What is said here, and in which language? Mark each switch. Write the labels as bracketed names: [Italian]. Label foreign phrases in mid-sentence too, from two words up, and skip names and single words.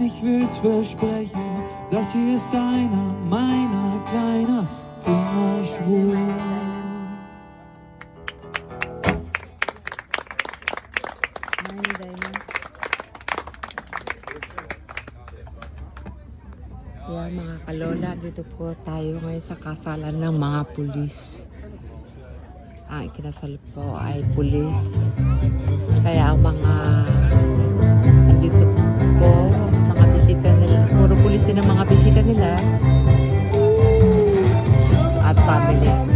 [German] Ich will's versprechen, das hier ist deiner, meiner, kleiner Fingerschwur. [Filipino] Yeah, mga kalola, dito po tayo ngayon sa kasalan ng mga pulis. Ang ikinasal po ay pulis. Kaya ang mga andito po, mga bisita nila, puro pulis din ang mga bisita nila at family.